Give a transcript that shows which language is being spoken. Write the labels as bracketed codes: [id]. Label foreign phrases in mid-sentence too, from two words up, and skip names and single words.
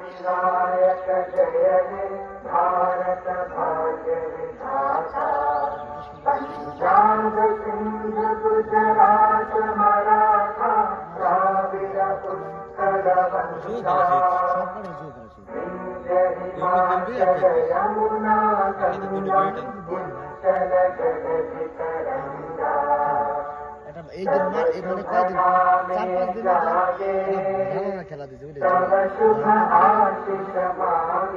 [bn] নায়ক জয় হে ভারত ভাগ্য বিধাতা পঞ্জাব সিন্ধ গুজরাট মরাঠা দ্রাবিড় উৎকল বঙ্গা হিমাচল যমুনা গঙ্গা উচ্চল জগতি তরঙ্গা এই দিন না এই মানে কয়দিন 4-5 দিন আগে খেলা দিতে [hi] शुभ आशीष